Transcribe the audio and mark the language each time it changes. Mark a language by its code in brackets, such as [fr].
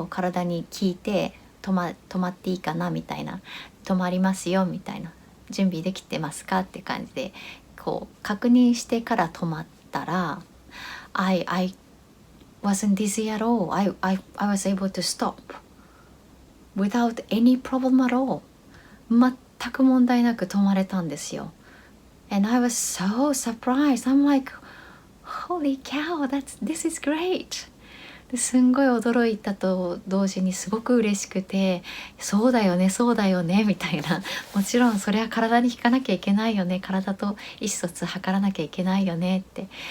[ja] こう体に聞いて止まっていいかなみたいな、止まりますよみたいな、準備できてますかって感じでこう確認してから止まったら、 [en] I wasn't dizzy at all. I was able to stop without any problem at all. [ja] 全く問題なく止まれたんですよ。 [en] And I was so surprised. I'm like, holy cow, this is great. [ja] すんごい驚いたと同時にすごく嬉しくて、そうだよねそうだよねみたいな、もちろんそれは体に引かなきゃいけないよね、体と意思疎通図らなきゃいけないよねって。